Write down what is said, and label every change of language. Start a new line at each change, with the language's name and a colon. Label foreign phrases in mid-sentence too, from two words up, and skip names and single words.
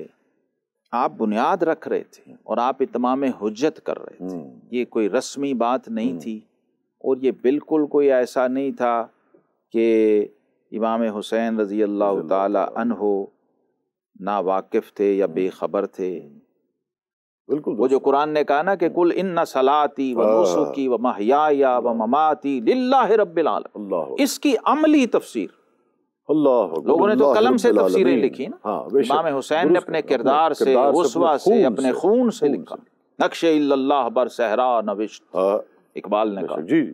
Urdu: آپ بنیاد رکھ رہے تھے اور آپ اتمام حجت کر رہے تھے. یہ کوئی رسمی بات نہیں تھی اور یہ بالکل کوئی ایسا نہیں تھا کہ امام حسین
Arabic: رضی اللہ تعالی عنہ
Urdu: نا واقف تھے یا بے خبر تھے. بالکل وہ جو قرآن نے کہا نا کہ
Arabic: قل ان صلاتی و نسکی و محیای و مماتی للہ رب العالمین،
Urdu: اس کی عملی تفسیر لوگوں نے تو قلم سے تفسیریں لکھی نا. امام حسین نے اپنے کردار سے، اسوہ سے، اپنے خون سے لکھا.
Persian: نقش الا اللہ بر صحرا نوشت،
Urdu: اقبال نے کہا جی،